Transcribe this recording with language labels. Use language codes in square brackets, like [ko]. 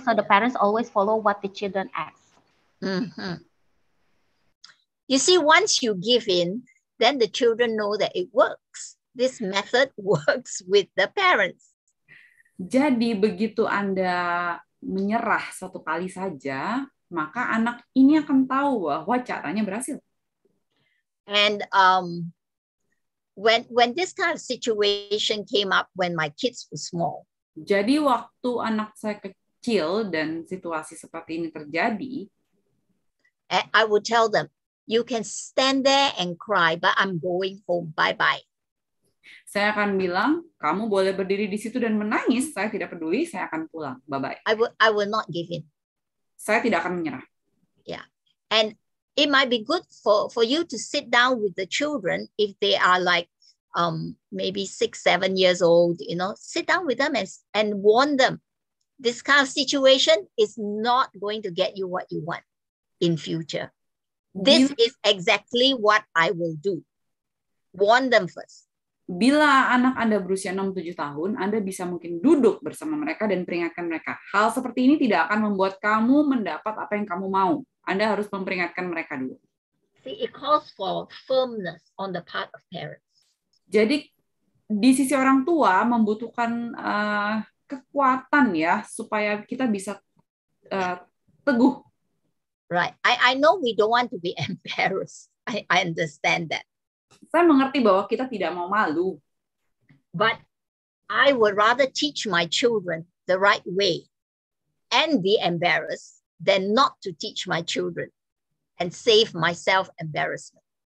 [en] So the parents always follow what the children ask. Mm-hmm. You see, once you give in, then the children know that it works. This method works with the parents. [id] Jadi begitu Anda menyerah satu kali saja, maka anak ini akan tahu bahwa caranya berhasil. [en] And when this kind of situation came up when my kids were small. [id] Jadi waktu anak saya kecil dan situasi seperti ini terjadi, [en] I would tell them, you can stand there and cry, but I'm going home. Bye-bye. [id] Saya akan bilang, kamu boleh berdiri di situ dan menangis. Saya tidak peduli. Saya akan pulang. [en] Bye-bye. I will not give in. [id] Saya tidak akan menyerah. [en] Yeah, and it might be good for you to sit down with the children if they are like maybe 6, 7 years old. You know, sit down with them and warn them. This kind of situation is not going to get you what you want in future. This is exactly what I will do. Warn them first. [id] Bila anak Anda berusia 6-7 tahun, Anda bisa mungkin duduk bersama mereka dan peringatkan mereka. Hal seperti ini tidak akan membuat kamu mendapat apa yang kamu mau. Anda harus memperingatkan mereka dulu. [en] See, it calls for firmness on the part of parents. [id] Jadi di sisi orang tua membutuhkan kekuatan ya supaya kita bisa teguh. [en] Right. I know we don't want to be embarrassed. I understand that. [id] Saya mengerti bahwa kita tidak mau malu. [en] But I would rather teach my children the right way and be embarrassed than not to teach my children and save myself embarrassment.